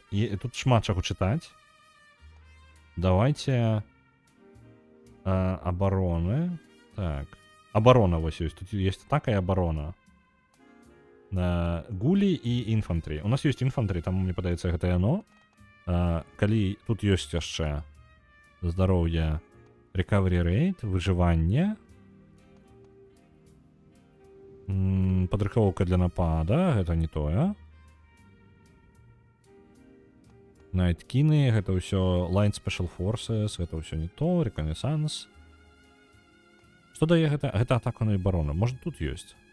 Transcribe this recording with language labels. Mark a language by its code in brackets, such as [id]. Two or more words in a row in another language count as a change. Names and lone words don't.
[be] І тут шмат чаго чытаць. Давайте абароны. Так, абарона вось ёсць, тут ёсць атака і абарона. Гулі і інфантрі. У нас ёсць інфантрі, таму мне падаецца гэта яно. Калі тут ёсць яшчэ здароўе, [en] recovery rate, [be] выжыванне, падрыхтоўка для напада, гэта не тое. Найткіны, гэта ўсё [en] Line Special Forces, [be] гэта ўсё не то, Reconnaissance. Што дае гэта? Гэта атака на абарону. Можа тут ёсць.